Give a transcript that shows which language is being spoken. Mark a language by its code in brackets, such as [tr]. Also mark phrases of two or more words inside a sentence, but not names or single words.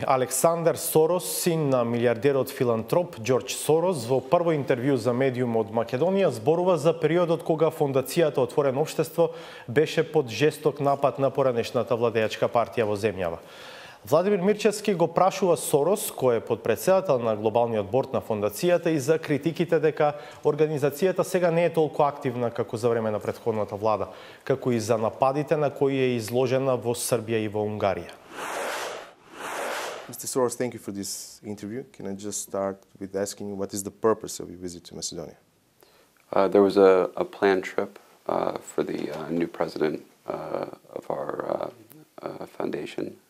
[mk] Александер Сорос, син на милиардерот филантроп Ѓорџ Сорос, во прво интервју за медиум од Македонија зборува за периодот кога фондацијата Отворено општество беше под жесток напад на поранешната владеачка партија во земјава. Владимир Мирчевски го прашува Сорос, кој е подпредседател на глобалниот борд на фондацијата, и за критиките дека организацијата сега не е толку активна како за време на претходната влада, како и за нападите на кои е изложена во Србија и во Унгарија. [en] Mr. Soros, thank you for this interview. Can I just start with asking you what is the purpose of your visit to Macedonia? There was a planned trip for the new president of our foundation.